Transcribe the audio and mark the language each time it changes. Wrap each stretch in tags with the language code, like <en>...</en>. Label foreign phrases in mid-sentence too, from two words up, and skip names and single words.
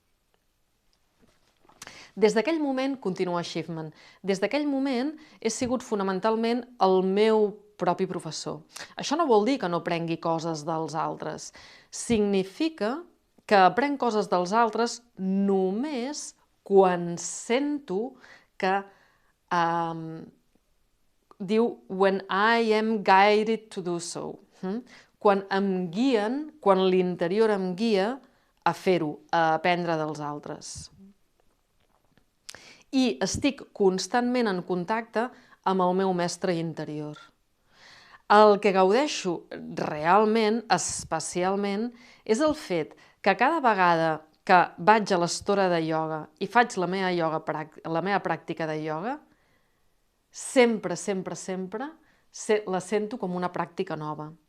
<ca>Des d'aquell moment, continua Schiffman, des d'aquell moment he sigut fonamentalment el meu propi professor. Això no vol dir que no prengui coses dels altres. Significa que aprenc coses dels altres només quan sento que diu</ca> <en>when I am guided to do so.</en> <ca>Quan em guien, quan l'interior em guia a fer-ho, a aprendre dels altres. I estic constantment en contacte amb el meu mestre interior. El que gaudeixo realment, especialment, és el fet que cada vegada que vaig a l'estora de ioga i faig la meva pràctica de ioga, sempre, sempre, sempre la sento com una pràctica nova.</ca>